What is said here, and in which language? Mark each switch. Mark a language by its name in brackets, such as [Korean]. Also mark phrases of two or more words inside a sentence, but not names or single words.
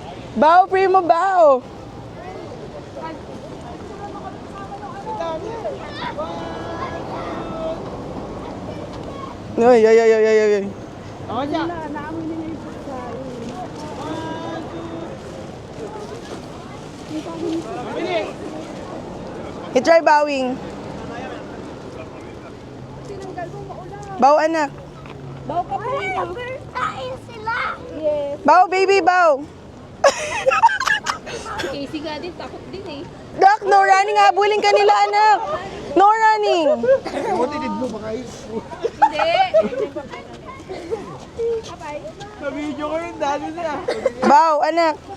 [English] Bow, primo, bow. Ay, ay, ay, ay, ay, ay. [Filipino] I-try bowing. [English] Bow, [Filipino] anak. Bawa ka po. Kain sila. [English] Yes. Bow, baby, bow. [Filipino] Casey nga din, takot din eh. Dak, [English] no running. [Filipino] Habulin ka nila, anak. [English] No running. [Filipino] Hindi. [English] Bow, anak.